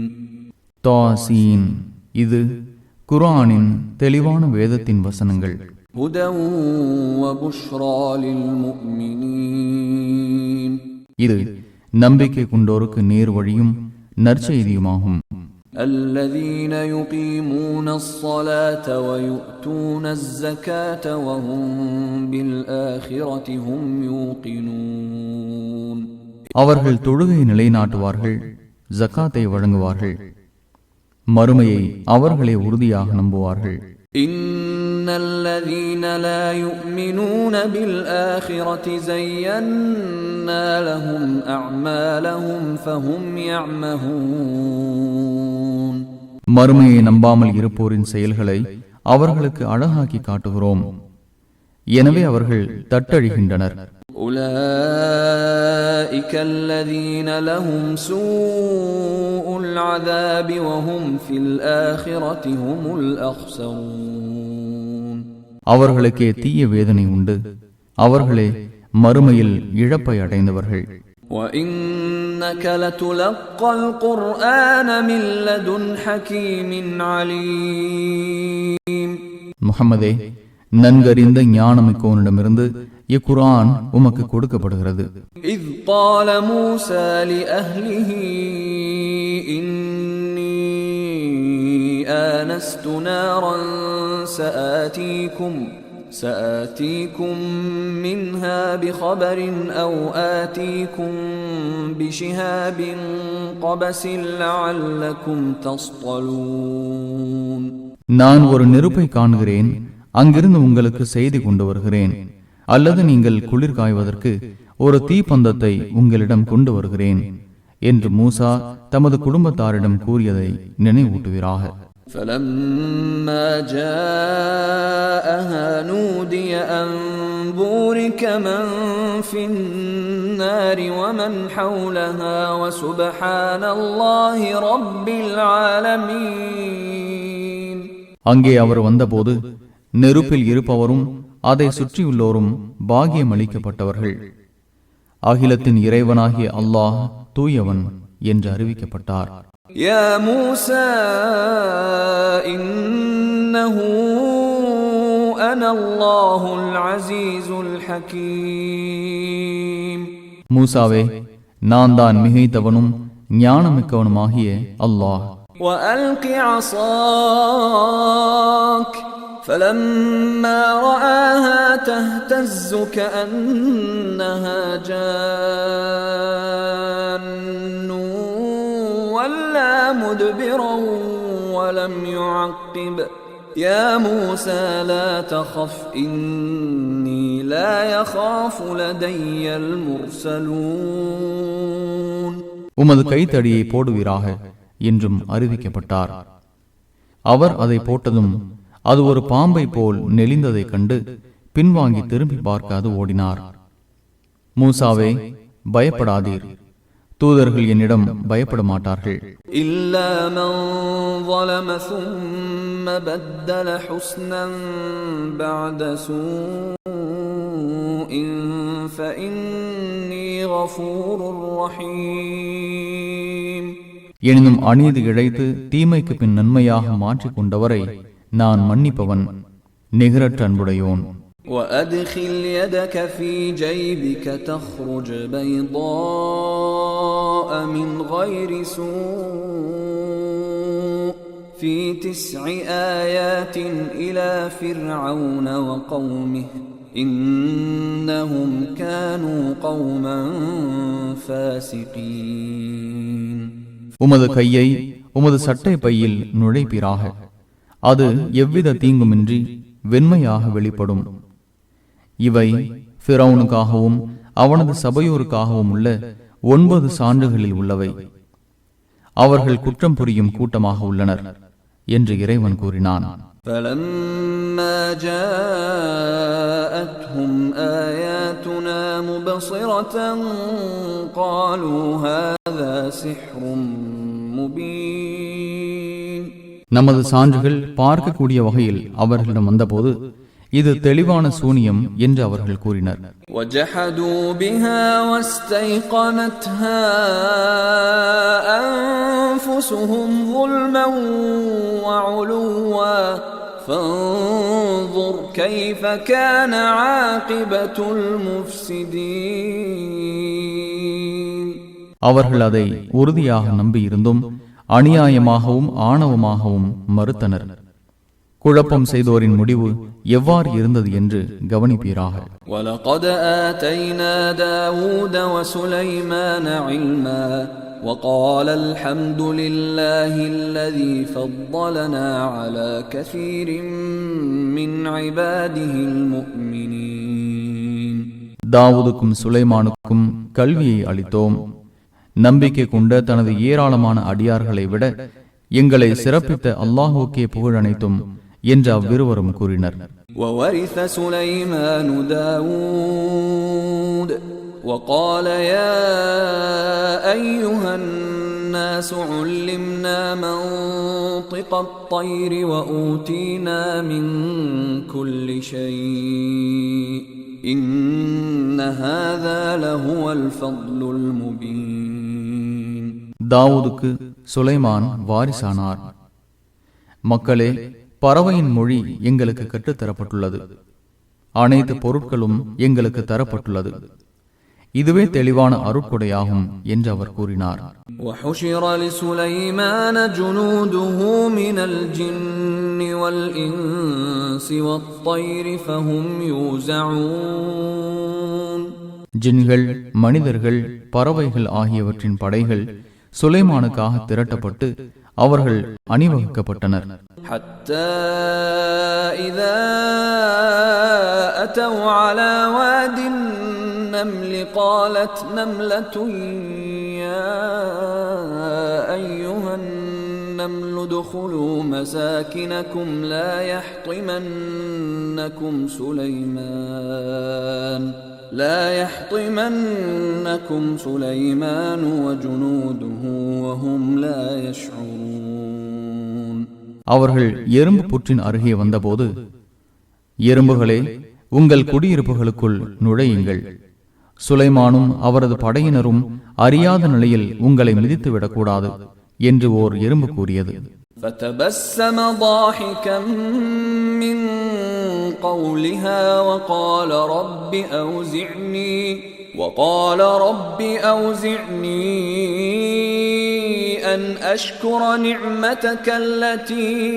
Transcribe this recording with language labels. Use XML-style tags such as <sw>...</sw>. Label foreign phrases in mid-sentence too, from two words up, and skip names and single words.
<ta>தாஸீன், இது குர்ஆனின் தெளிவான வேதத்தின் வசனங்கள்.</ta> <ar>هدى وبشرى للمؤمنين.</ar> <ta>இது நம்பிக்கை கொண்டோருக்கு நேர் வழியும் நற்செய்தியுமாகும்.</ta> <ar>الذين يقيمون الصلاة ويؤتون الزكاة وهم بالآخرة هم يوقنون.</ar> <ta>அவர்கள் தொழுகை நிலைநாட்டுவார்கள், ஜக்காத்தை வழங்குவார்கள், மறுமையை அவர்களே உறுதியாக நம்புவார்கள்.</ta> <ar>إن الذين لا يؤمنون بالآخرة زينا لهم أعمالهم فهم يعمهون.</ar> <ta>மறுமையை நம்பாமல் இருப்போரின் செயல்களை அவர்களுக்கு அழகாக்கி காட்டுகிறோம், எனவே அவர்கள் தட்டழிகின்றனர்.</ta> <ar>أولئك الذين لهم سوء العذاب وهم في الآخرة هم الأخسرون.</ar> <ta>அவர்களுக்கே தீய வேதனை உண்டு, அவர்களே மறுமையில் இழப்பை அடைந்தவர்கள்.</ta> <ar>وإنك لتلقى القرآن من لدن حكيم عليم.</ar> <ta>முஹம்மதே, நன்கறிந்த ஞானமிக்கோனிடமிருந்து இக்குர்ஆன் உமக்கு கொடுக்கப்படுகிறது.</ta> <ar>إذ قال موسى لأهله إني آنست نارا سآتيكم منها بخبر أو آتيكم بشهاب قبس لعلكم تصطلون.</ar> <ta>நான் ஒரு நெருப்பை காண்கிறேன், அங்கிருந்து உங்களுக்கு செய்தி கொண்டு வருகிறேன், அல்லது நீங்கள் குளிர் காய்வதற்கு ஒரு தீப்பந்தத்தை உங்களிடம் கொண்டு வருகிறேன் என்று மூசா தமது குடும்பத்தாரிடம் கூறியதை நினைவூட்டுவீராக.</ta> <ar>فَلَمَّا جَاءَهَا نُودِيَ أَن بُورِكَ مَن فِي النَّارِ وَمَنْ حَوْلَهَا وَسُبْحَانَ اللَّهِ رَبِّ الْعَالَمِينَ.</ar> <ta>அங்கே அவர் வந்தபோது நெருப்பில் இருப்பவரும் அதை சுற்றியுள்ளோரும் பாக்கியம் அளிக்கப்பட்டவர்கள், அகிலத்தின் இறைவனாகிய அல்லாஹ் தூயவன் என்று அறிவிக்கப்பட்டார்.</ta> <ar>يا موسى إنه أنا الله العزيز الحكيم.</ar> <ta>மூசாவே, நான் தான் மிகைத்தவனும் ஞானமிக்கவனுமாகிய அல்லாஹ்.</ta> <ar>وَأَلْقِ عَصَاكَ فَلَمَّا رَآهَا تَهْتَزُّ كَأَنَّهَا جَانٌّ وَلَّى مُدْبِرًا وَلَمْ يُعَقِّبْ. يَا مُوسَى لَا تَخَفْ إِنِّي لَا يَخَافُ لَدَيَّ الْمُرْسَلُونَ.</ar> <ta>உமது கைத்தடியை போடுவீராக என்றும் அறிவிக்கப்பட்டார். அவர் அதை போட்டதும் அது ஒரு பாம்பை போல் நெளிந்ததைக் கண்டு பின்வாங்கி திரும்பி பார்க்காது ஓடினார். மூசாவே, பயப்படாதீர், தூதர்கள் என்னிடம் பயப்பட மாட்டார்கள்.</ta> <ar>إلا من ظلم ثم بدل حسنا بعد سوء فإني غفور رحيم.</ar> <ta>எனினும் அநீதி இழைத்து தீமைக்கு பின் நன்மையாக மாற்றிக் கொண்டவரை நான் மன்னிப்பவன், நிகரற்ற அன்புடையோன்.</ta> <ar>وأدخل يدك في جيبك تخرج بيضاء من غير سوء في 9 آيات إلى فرعون وقومه إنهم كانوا قوما فاسقين.</ar> <ta>உமது கையை உமது சட்டை பையில் நுழைப்பீராக, அது எவ்வித தீங்குமின்றி வெண்மையாக வெளிப்படும். இவை ஃபிரௌனுக்காகவும் அவனது சபையோருக்காகவும் உள்ள 9 சான்றுகளில் உள்ளவை. அவர்கள் குற்றம் புரியும் கூட்டமாக உள்ளனர் என்று இறைவன் கூறினான்.</ta> <ar>فلما جاءتهم آياتنا مبصرة قالوا هذا سحر مبين.</ar> <ta>நமது சான்றுகள் பார்க்கக்கூடிய வகையில் அவர்களிடம் வந்தபோது இது தெளிவான சூனியம் என்று அவர்கள் கூறினர்.</ta> <ar>وَجَحَدُوا بِهَا وَاسْتَيْقَنَتْهَا أَنفُسُهُمْ ظُلْمًا وَعُلُوًّا فَانظُرْ كَيْفَ كَانَ عَاقِبَةُ الْمُفْسِدِينَ.</ar> <ta>அவர்கள் அதை உறுதியாக நம்பியிருந்தும் அநியாயமாகவும் ஆணவமாகவும் மறுத்தனர். குழப்பம் செய்தோரின் முடிவு எவ்வாறு இருந்தது என்று கவனிப்பீராக.</ta> <ar>وَلَقَدْ آتَيْنَا دَاوُودَ وَسُلَيْمَانَ عِلْمًا وَقَالَ الْحَمْدُ لِلَّهِ الَّذِي فَضَّلَنَا عَلَى كَثِيرٍ مِّنْ عِبَادِهِ الْمُؤْمِنِينَ.</ar> <ta>தாவூதுக்கும் சுலைமானுக்கும் கல்வியை அளித்தோம். நம்பிக்கை கொண்ட தனது ஏராளமான அடியார்களை விட எங்களை சிறப்பித்த அல்லாஹுக்கே புகழ் அனைத்தும் என்று அவ்விருவரும் கூறினர்.</ta> <ar>وَوَرِثَ سُلَيْمَانُ دَاوُودَ وَقَالَ يَا أَيُّهَا النَّاسُ عُلِّمْنَا مَنطِقَ الطَّيْرِ وَأُوتِينَا مِنْ كُلِّ شَيْءٍ إِنَّ هَذَا لَهُوَ الْفَضْلُ الْمُبِينُ.</ar> <ta>தாவூதுக்கு சுலைமான் வாரிசானார். மக்களே, பறவையின் மொழி எங்களுக்கு கற்றுத்தரப்பட்டுள்ளது. அனைத்து பொருட்களும் எங்களுக்கு தரப்பட்டுள்ளது. இதுவே தெளிவான அருட்கொடையாகும் என்று அவர் கூறினார்.</ta> <ar>وَحُشِرَ لِسُلَيْمَانَ جُنُودُهُ مِنَ الْجِنِّ وَالْإِنسِ وَالطَّيْرِ فَهُمْ يُوزَعُونَ.</ar> <ta>ஜின்கள், மனிதர்கள், பறவைகள் ஆகியவற்றின் படைகள் சுலைமானுக்காக திரட்டப்பட்டு அவர்கள் அணிவகுக்கப்பட்டனர்.</ta> <ar>حتى إذا أتوا على واد النمل قالت نملة يا أيها النمل ادخلوا مساكنكم لا يحطمنكم سليمان وجنوده وهم لا يشعرون.</ar> <ta>அவர்கள் எறும்பு புற்றின் அருகே வந்தபோது, எறும்புகளே, உங்கள் குடியிருப்புகளுக்குள் நுழையுங்கள், சுலைமானும் அவரது படையினரும் அறியாத நிலையில் உங்களை மிதித்துவிடக்கூடாது என்று ஓர் எறும்பு கூறியது.</ta> <ar>فتبسم ضاحكا من قولها وقال رب أوزعني أن أشكر نعمتك التي</ar>